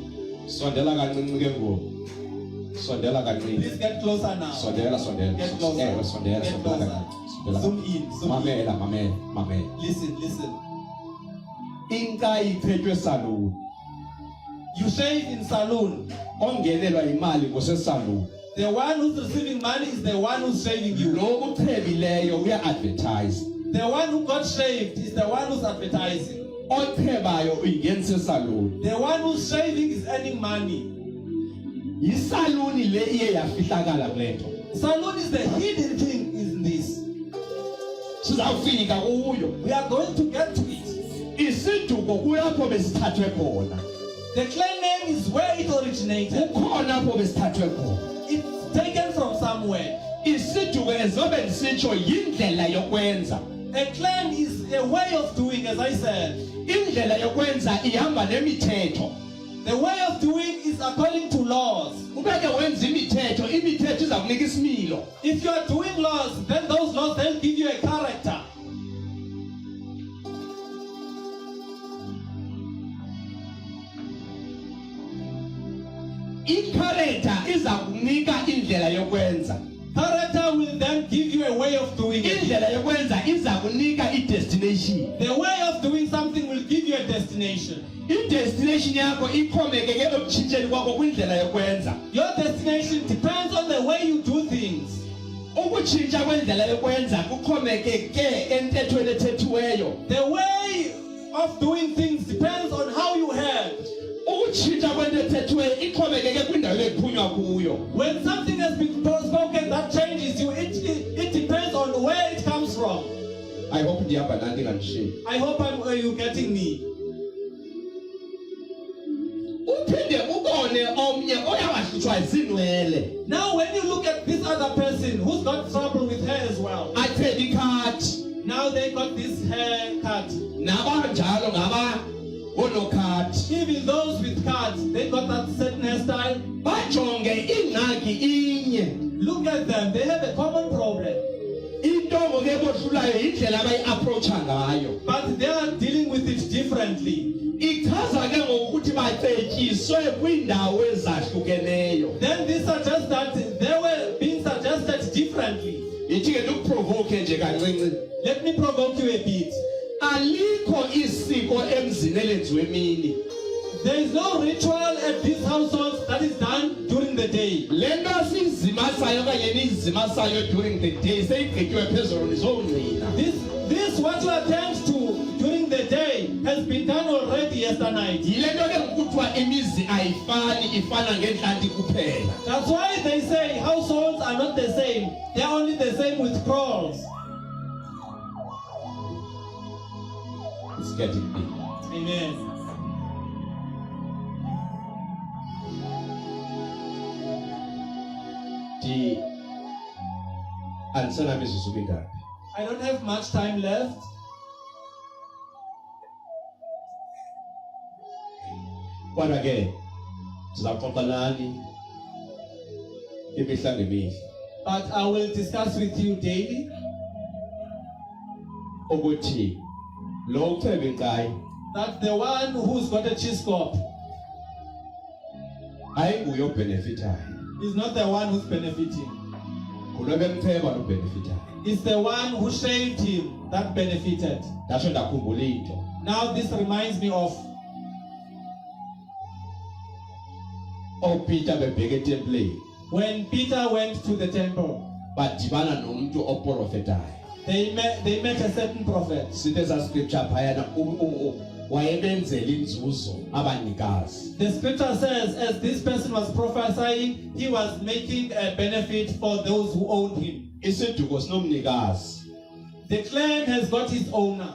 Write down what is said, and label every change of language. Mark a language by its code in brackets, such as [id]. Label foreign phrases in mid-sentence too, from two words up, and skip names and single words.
[xh] Sondela kancinci ke ngoku. Sondela kancinci. [en] Please get closer now. [xh] Sondela. [en] Get closer. [xh] Ewe, sondela. [en] Get closer. Zoom in. Zoom in. [xh] Mamela. [en] Listen. [xh] Inkayi iphethwe esaluni. [en] You shave in saloon. [xh] Ongenelwa imali ngosesaluni. [en] The one who's receiving money is the one who's shaving you. [xh] Lo uchebileyo uya-advertise. [en] The one who got shaved is the one who's advertising. [xh] Ochebayo uyingenisa esaluni. [en] The one who's shaving is earning money. [xh] Yisaluni le iye yafihlakala kule nto. [en] Saloon is the hidden thing in this. [xh] Sizawufika kuyo. [en] We are going to get to it. [xh] Isiduko kulapho besithathwe khona. [en] The clan name is where it originated. [xh] Kukhona apho besithathwe khona. [en] It's taken from somewhere. [xh] Isiduko ezobe ndisitsho yindlela yokwenza. [en] A clan is a way of doing, as I said. [xh] Indlela yokwenza ihamba nemithetho. [en] The way of doing is according to laws. [xh] Ubeke wenza imithetho iza kunika isimilo. [en] If you are doing laws, then those laws they'll give you a character. [xh] I-character iza kunika indlela yokwenza. [en] Character will then give you a way of doing it. [xh] Indlela yokwenza iza kunika i-destination. [en] The way of doing something will give you a destination. [xh] I-destination yakho ixhomekeke ekutshintsheni kwakho kwindlela yokwenza. [en] Your destination depends on the way you do things. [xh] Ukutshintsha kwendlela yokwenza kuxhomekeke entethweni ethethiweyo. [en] The way of doing things depends on how you heard. [xh] Ukutshintsha kwento ethethiweyo ixhomekeke kwindawo ekuphunywa kuyo. [en] When something has been spoken that changes you, it depends on where it comes from. I hope [xh] ndihamba nani nganishiyi. [en] I hope you're getting me. [xh] Uphinde ubone omnye oyawahlutshwa zinwele. [en] Now when you look at this other person who's got trouble with hair as well. [xh] Athe ikhathi. [en] Now they got this haircut. [xh] Nabanjalo ngaba onokhathi. [en] Even those with cuts, they got that certain hairstyle. [xh] Bajonge ingxaki inye. [en] Look at them, they have a common problem. [xh] Into ngoke bohlulayo indlela abayi-approacha ngayo. [en] But they are dealing with it differently. [xh] Ichaza ke ngokuthi bacetyiswe kwiindawo ezahlukeneyo. [en] Then this suggests that they were being suggested differently. [xh] Ithi ke ukuprovoke nje kancinci. [en] Let me provoke you a bit. [xh] Alikho isiko emzini elenziwe emini. [en] There is no ritual at these households that is done during the day. [xh] Lento sizimasayo kanye nizimasayo [en] during the day [xh] seyigqityiwe phezulu nizongqina. [en] This what you attempt to during the day has been done already yesternight. [xh] Yile nto ke kuthiwa imizi ayifani ifana ngentlanti kuphela. [en] That's why they say households are not the same. They are only the same with crawls. It's getting big. Amen. I don't have much time left. [xh] Kodwa ke sizaxoxa nani imihla ngemihla. [en] But I will discuss with you daily. [xh] Ukuthi lo uceba inkayi [en] that the one who's got a cheese crop [xh] ayinguye obhenefithayo. [en] is not the one who's benefiting. [xh] Ngulo bemceba lo bhenefithayo. [en] It's the one who shaved him that benefited. [xh] Dasho ndakhumbula into. [en] Now this reminds me of [xh] Peter bebheke etempileni. [en] when Peter went to the temple. [xh] Badibana nomuntu oprofetayo. [en] They met a certain prophet. [xh] Sithe sa scripture phayana wayebenzela inzuzo abanikazi. [en] The scripture says as this person was prophesying, he was making a benefit for those who owned him. [xh] Isiduko sinomnikazi. [en] The clan has got his owner.